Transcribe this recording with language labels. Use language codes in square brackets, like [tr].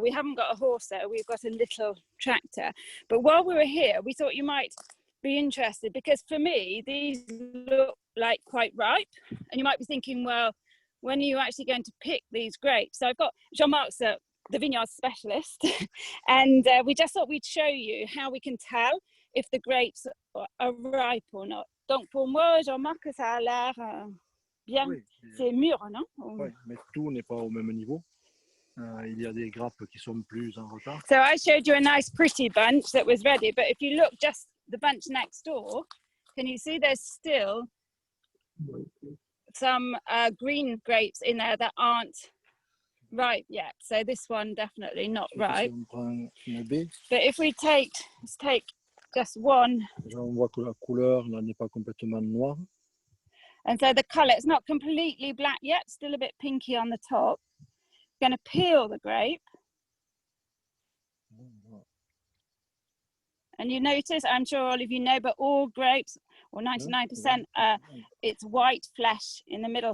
[en] We haven't got a horse there, we've got a little tractor. But while we were here, we thought you might be interested, because for me these look like quite ripe, and you might be thinking, well, when are you actually going to pick these grapes? So I've got Jean-Marc's the vineyard specialist and we just thought we'd show you how we can tell if the grapes are ripe or not. [fr] Donc pour moi, Jean-Marc, ça a l'air bien. Oui, c'est mûr, non? Oui, mais tout n'est pas au même niveau. Il y a des grappes qui sont plus en retard. [en] So I showed you a nice pretty bunch that was ready, but if you look just the bunch next door, can you see there's still some green grapes in there that aren't ripe yet? So this one definitely not ripe. But if we let's take just one. [fr] On voit que la couleur là n'est pas complètement noire. [en] And so the colour, it's not completely black yet, still a bit pinky on the top. Going to peel the grape. And you notice, I'm sure all of you know, but all grapes, or 99%, it's white flesh in the middle.